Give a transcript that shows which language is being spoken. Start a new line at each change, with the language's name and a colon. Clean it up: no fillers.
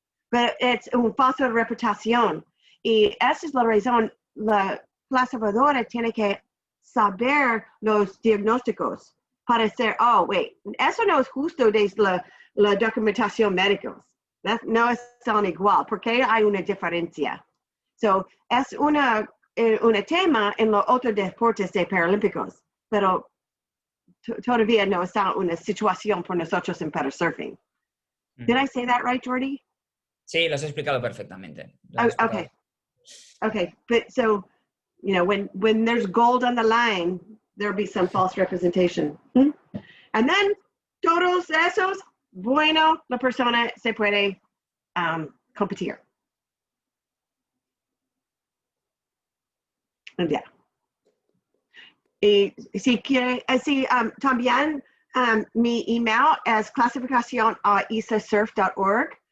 Spanish: Pero es una falsa reputación. Y esa es la razón, la clasificadora tiene que saber los diagnósticos para decir, eso no es justo desde la documentación médica. No son igual, porque hay una diferencia. So, es un tema en los otros deportes de Paralímpicos, pero todavía no está una situación por nosotros en parasurfing.
English: Did I say that right, Jordi?
Spanish: Sí, lo has explicado perfectamente.
English: Okay, but so, when there's gold on the line, there'll be some false representation. And then,
Spanish: todos esos, bueno, la persona se puede competir. Yeah. Y si quiere, también mi email es clasificacion@isasurf.org.